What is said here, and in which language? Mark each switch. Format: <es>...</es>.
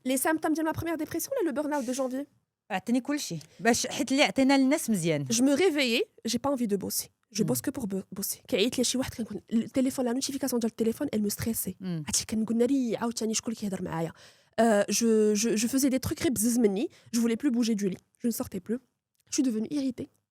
<fr>Les symptômes de ma première dépression, le burn-out de janvier.</fr> <ar>اعطيني كل شيء باش حيت اللي عطينا للناس مزيان.</ar> <fr>Je me réveillais, j'ai pas envie de bosser. Je bosse que pour bosser.</fr> <ar>كيعيط لي شي واحد كنكون التليفون لا نوتيفيكاسيون ديال التليفون</ar> <fr>elle me stressait.</fr> <ar>عرفتي كنقول ناري عاوتاني شكون اللي كيهضر معايا.</ar> <fr>Je faisais des trucs</fr> <ar>بزز مني,</ar> <fr>je voulais plus bouger du lit. Je ne sortais plus. Je suis devenue irritée.</fr>